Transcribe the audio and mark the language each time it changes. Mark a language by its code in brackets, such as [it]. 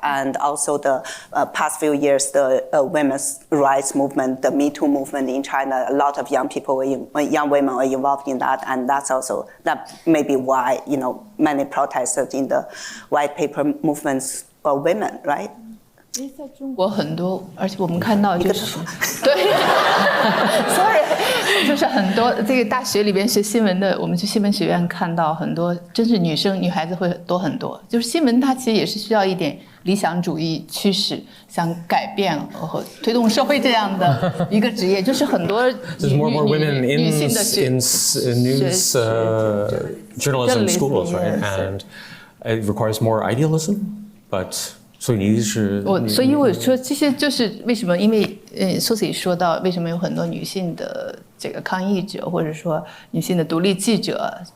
[en] And also the past few years, the women's rights movement, the Me Too movement in China, a lot of young women are involved in that. And that may be why, many protesters in the white paper movements are women, right? [zh] 在中国很多，而且我们看到就是对 ，sorry， 就是很多这个大学里边学新闻的，我们去新闻学院看到很多，真是女孩子会多很多。就是新闻它其实也是需要一点理想主义驱使，想改变和推动社会这样的一个职业，就是很多女性的 [en] news journalism schools, right? And it requires more idealism, but. [zh] 所以我说这些就是为什么，因为Susie 说到为什么有很多女性的这个抗议者，或者说女性的独立记者